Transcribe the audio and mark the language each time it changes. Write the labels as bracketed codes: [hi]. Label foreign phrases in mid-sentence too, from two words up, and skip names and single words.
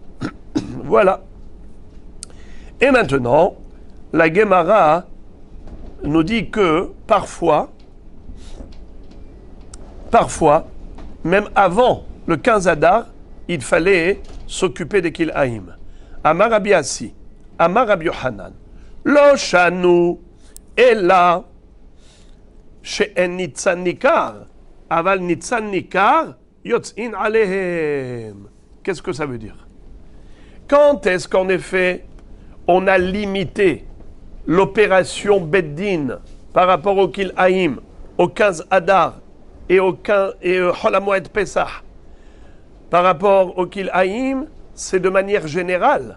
[fr] Voilà. Et maintenant, la Gemara nous dit que parfois, même avant le 15 Hadar, il fallait s'occuper des kil'aim. [he] אמר רבי אסי, אמר רבי יוחנן, לא שנו אלא שאין ניצן ניכר, אבל ניצן ניכר יוצאין עליהם. [fr] Qu'est-ce que ça veut dire? Quand est-ce qu'en effet on a limité l'opération Beddin par rapport au kil'aim, au 15 Hadar et au [he] חול המועד פסח? [fr] Par rapport au kil'aim, c'est de manière générale.